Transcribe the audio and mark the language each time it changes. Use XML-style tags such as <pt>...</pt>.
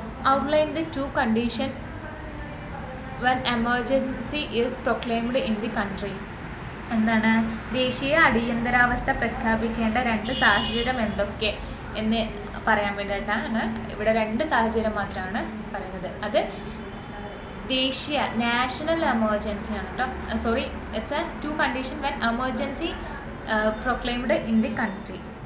<en>Outline the 2 conditions when emergency is proclaimed in the country.</en> <ml>എന്താണ് ദേശീയ അടിയന്തരാവസ്ഥ പ്രഖ്യാപിക്കേണ്ട 2 സാഹചര്യം എന്തൊക്കെ എന്ന് പറയാൻ വേണ്ടിയിട്ടാണ് ഇവിടെ 2 സാഹചര്യം മാത്രമാണ് പറയുന്നത്. അത് ദേശീയ നാഷണൽ എമർജൻസി ആണ് കേട്ടോ.</ml> <en>Sorry, it's a 2 condition when emergency proclaimed in the country.</en>